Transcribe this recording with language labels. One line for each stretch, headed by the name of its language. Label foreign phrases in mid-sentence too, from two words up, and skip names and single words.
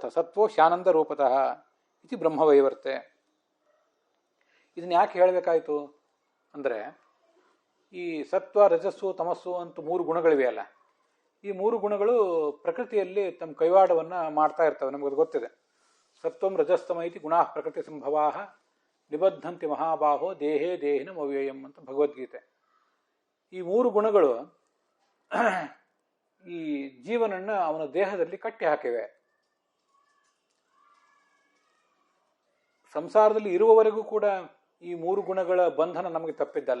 Sanskrit: ಸತ್ವೋ ಶಾನಂದ ರೂಪತಃ ಇತಿ ಬ್ರಹ್ಮವೈವರ್ತೆ.
Kannada: ಇದನ್ನು ಯಾಕೆ ಹೇಳಬೇಕಾಯಿತು ಅಂದರೆ, ಈ ಸತ್ವ, ರಜಸ್ಸು, ತಮಸ್ಸು ಅಂತ 3 ಗುಣಗಳಿವೆಯಲ್ಲ, ಈ 3 ಗುಣಗಳು ಪ್ರಕೃತಿಯಲ್ಲಿ ತಮ್ಮ ಕೈವಾಡವನ್ನು ಮಾಡ್ತಾ ಇರ್ತವೆ. ನಮಗದು ಗೊತ್ತಿದೆ.
Sanskrit: ಸತ್ವಂ ರಜಸ್ತಮ ಇತಿ ಗುಣಾ ಪ್ರಕೃತಿ ಸಂಭವಾ ನಿಬದ್ಧಂತಿ ಮಹಾಬಾಹೋ ದೇಹೇ ದೇಹಿನ ಅವ್ಯಯಂ ಅಂತ ಭಗವದ್ಗೀತೆ.
Kannada: ಈ 3 ಗುಣಗಳು ಈ ಜೀವನನ್ನು ಅವನ ದೇಹದಲ್ಲಿ ಕಟ್ಟಿ ಹಾಕಿವೆ. ಸಂಸಾರದಲ್ಲಿ ಇರುವವರೆಗೂ ಕೂಡ ಈ 3 ಗುಣಗಳ ಬಂಧನ ನಮಗೆ ತಪ್ಪಿದ್ದಲ್ಲ.